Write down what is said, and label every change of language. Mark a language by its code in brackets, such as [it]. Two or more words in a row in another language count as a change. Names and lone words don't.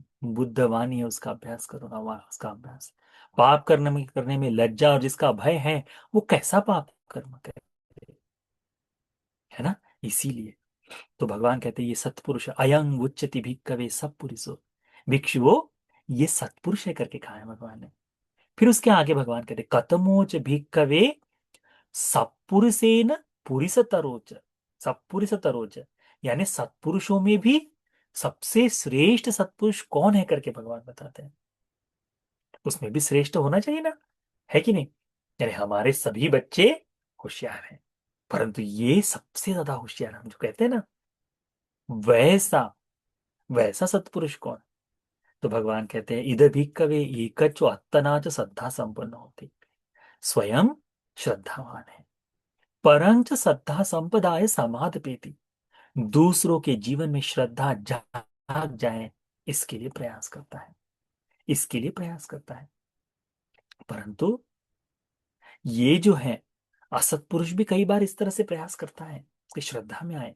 [hi] बुद्धवाणी है, उसका अभ्यास करो ना, वहाँ उसका अभ्यास। पाप करने में लज्जा और जिसका भय है, वो कैसा पाप कर्म करे, है ना? इसीलिए तो भगवान कहते हैं ये सत्पुरुष [pi] अयं उच्चति भिक्खवे सत्पुरुषो। [hi] भिक्षुओं, ये सत्पुरुष है करके कहा है भगवान ने। फिर उसके आगे भगवान कहते [pi] कतमोच भिक्खवे सत्पुरुषेन पुरिसतरोच। [hi] सत्पुरुषतरोच, यानी सत्पुरुषों में भी सबसे श्रेष्ठ सत्पुरुष कौन है करके भगवान बताते हैं। उसमें भी श्रेष्ठ होना चाहिए ना, है कि नहीं? यानी हमारे सभी बच्चे होशियार हैं, परंतु ये सबसे ज्यादा होशियार, हम जो कहते हैं ना, वैसा वैसा सत्पुरुष कौन? तो भगवान कहते हैं [pi] इध भिक्खवे एकचो अत्तनाच श्रद्धा संपन्न होती। [hi] स्वयं श्रद्धावान है, [pi] परंच श्रद्धा संपदाय समाधपेति। [hi] दूसरों के जीवन में श्रद्धा जाग जाए, इसके लिए प्रयास करता है, इसके लिए प्रयास करता है। परंतु ये जो है असत्पुरुष भी कई बार इस तरह से प्रयास करता है कि श्रद्धा में आए।